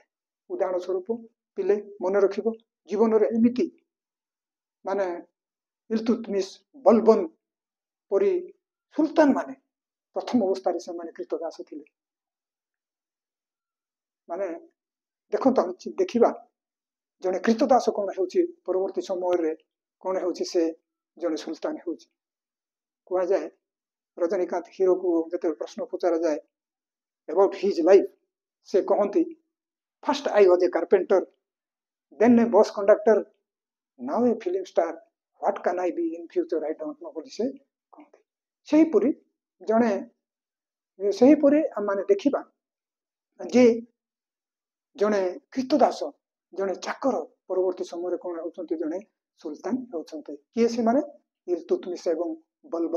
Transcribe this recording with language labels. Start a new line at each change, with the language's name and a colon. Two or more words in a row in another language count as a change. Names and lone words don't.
Odia: ଉଦାହରଣ ସ୍ୱରୂପ ପିଲେ ମନେ ରଖିବ, ଜୀବନରେ ଏମିତି ମାନେ ଇଲତୁତମିଶ, ବଲବନ ପରି ସୁଲତାନ ମାନେ ପ୍ରଥମ ଅବସ୍ଥାରେ ସେମାନେ କ୍ରୀତଦାସ ଥିଲେ। ମାନେ ଦେଖନ୍ତୁ, ଦେଖିବା ଜଣେ କ୍ରୀତଦାସ କଣ ହେଉଛି, ପରବର୍ତ୍ତୀ ସମୟରେ କଣ ହେଉଛି, ସେ ଜଣେ ସୁଲତାନ ହେଉଛି। କୁହାଯାଏ ରଜନୀକାନ୍ତ ହିରୋକୁ ଯେତେବେଳେ ପ୍ରଶ୍ନ ପଚରାଯାଏ
English: about his life,
Odia: ସେ କହନ୍ତି,
English: first I was a carpenter, then a bus conductor, now a film star, what can I be in future, I don't know
Odia: ବୋଲି ସେ କହନ୍ତି। ସେହିପରି ଆମେ ଦେଖିବା ଯେ ଜଣେ କ୍ରୀତଦାସ, ଜଣେ ଚାକର ପରବର୍ତ୍ତୀ ସମୟରେ କଣ ହେଉଛନ୍ତି, ଜଣେ ସୁଲତାନ ହେଉଛନ୍ତି। କିଏ ସେମାନେ? ଇଲତୁତମିଶ ଏବଂ ବଲବନ।